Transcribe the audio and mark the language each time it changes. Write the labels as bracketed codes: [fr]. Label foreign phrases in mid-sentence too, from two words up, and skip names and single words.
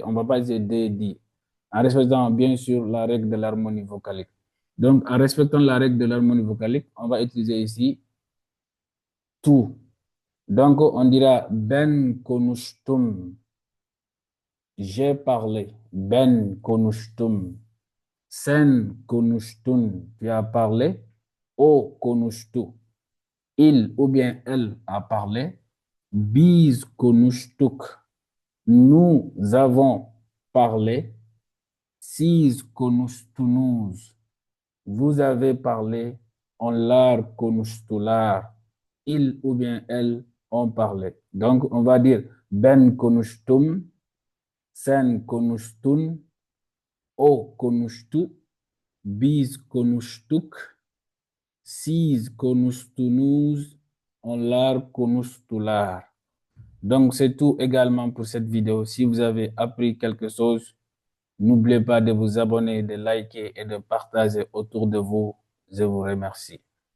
[fr] On ne va pas utiliser des, di. En respectant bien sûr la règle de l'harmonie vocalique. Donc, en respectant la règle de l'harmonie vocalique, on va utiliser ici tout. Donc, on dira [tr] ben konuştum. [fr] J'ai parlé. [tr] Ben konuştum. Sen konuştun. [fr] Tu as parlé. [tr] O konuştu. [fr] Il ou bien elle a parlé. [tr] Biz konuştuk. [fr] Nous avons parlé. [tr] Siz konuştunuz. [fr] Vous avez parlé. [tr] Onlar konuştular. [fr] Il ou bien elle ont parlé. Donc, on va dire [tr] ben konuştum. Sen konuştun, o konuştu, biz konuştuk, siz konuştunuz, onlar konuştular. [fr] Donc, c'est tout également pour cette vidéo. Si vous avez appris quelque chose, n'oubliez pas de vous abonner, de liker et de partager autour de vous. Je vous remercie.